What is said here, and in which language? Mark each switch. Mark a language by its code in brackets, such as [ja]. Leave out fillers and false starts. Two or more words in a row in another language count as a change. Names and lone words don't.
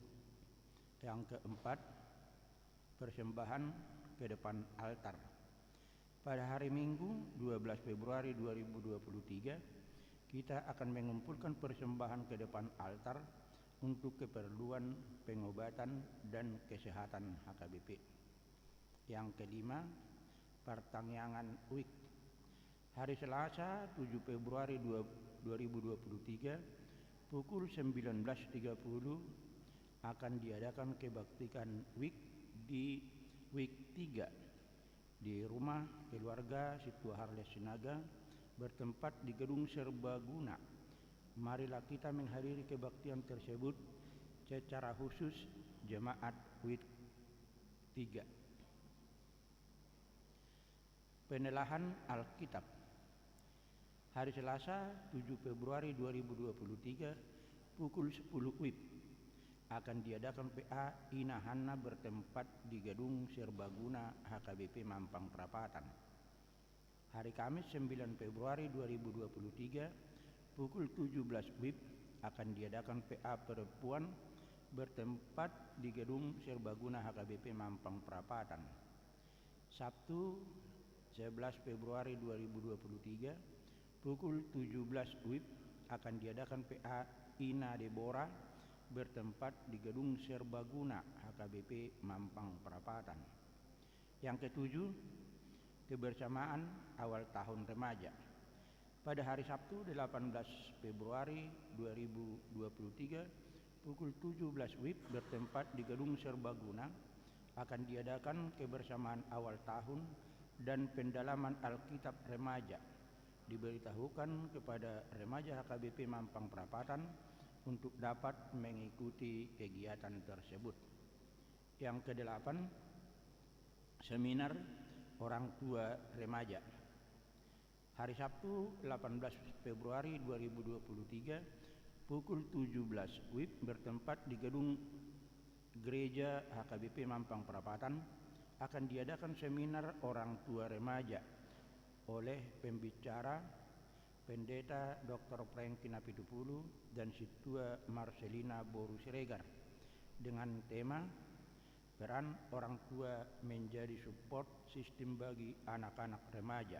[id] Yang keempat, persembahan ke depan altar. Pada hari Minggu 12 Februari 2023 kita akan mengumpulkan persembahan ke depan altar untuk keperluan pengobatan dan kesehatan HKBP. Yang kelima, pertangyangan UIK. Hari Selasa 7 Februari 2023 pukul 19.30 akan diadakan kebaktian UIK di UIK 3 di rumah keluarga Situharles Sinaga bertempat di Gedung Serbaguna. Marilah kita menghadiri kebaktian tersebut secara khusus jemaat WIT 3. Penelahan Alkitab. Hari Selasa 7 Februari 2023 pukul 10 WIB akan diadakan PA Ina Hanna bertempat di Gedung Serbaguna HKBP Mampang Perapatan. Hari Kamis 9 Februari 2023 pukul 17 WIB akan diadakan PA perempuan bertempat di Gedung Serbaguna HKBP Mampang Perapatan. Sabtu 11 Februari 2023 pukul 17 WIB akan diadakan PA Ina Deborah bertempat di Gedung Serbaguna HKBP Mampang Perapatan. Yang ketujuh, kebersamaan awal tahun remaja. Pada hari Sabtu 18 Februari 2023 pukul 17 WIB bertempat di Gedung Serbaguna akan diadakan kebersamaan awal tahun dan pendalaman Alkitab remaja. Diberitahukan kepada remaja HKBP Mampang Perapatan untuk dapat mengikuti kegiatan tersebut. Yang kedelapan, seminar orang tua remaja. Hari Sabtu 18 Februari 2023 pukul 17 WIB bertempat di Gedung Gereja HKBP Mampang Perapatan akan diadakan seminar orang tua remaja oleh pembicara Pendeta Dr. Franky Napitupulu dan Situa Marcelina Boru Siregar dengan tema peran orang tua menjadi [en] support sistem [id] bagi anak-anak remaja.